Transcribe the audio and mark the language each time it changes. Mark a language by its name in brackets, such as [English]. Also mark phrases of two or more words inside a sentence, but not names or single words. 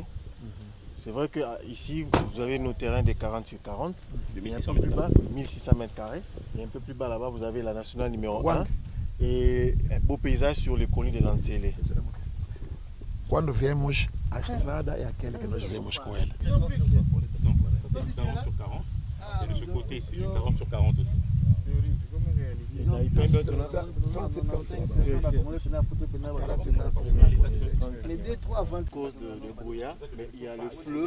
[French] C'est vrai qu'ici, vous avez nos terrains de 40 sur 40. Et un peu plus bas, 1600 mètres carrés. Et un peu plus bas là-bas, vous avez la nationale numéro 1. Et un beau paysage sur les collines de Lancelé. [Portuguese] Quando viemos à estrada é aquela que nós vemos com ele. [French] 40 sur 40. Et de ce côté, c'est 40 sur 40 aussi. Les 2-3 ventes cause de brouillard, mais il y a le fleuve.